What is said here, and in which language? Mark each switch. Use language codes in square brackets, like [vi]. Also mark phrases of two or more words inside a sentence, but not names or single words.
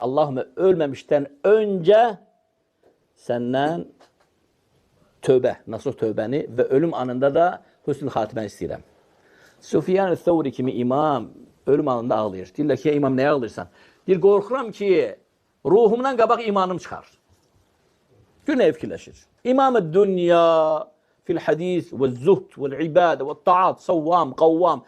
[tr] Allahümme ölmemişten önce senden tövbe, nasuh tövbeni ve ölüm anında da hüsnü hatimeni istəyirəm. [az] Sufyan Thawri kimi imam ölüm anında ağlayır. Deyirlər ki, imam nəyə ağlayırsan? Deyir, qorxuram ki, ruhumdan qabaq imanım çıxar. Günə fikirləşir. [ar] إمام الدنيا في الحديث والزهد والعبادة والطاعة، صوّام، قوّام.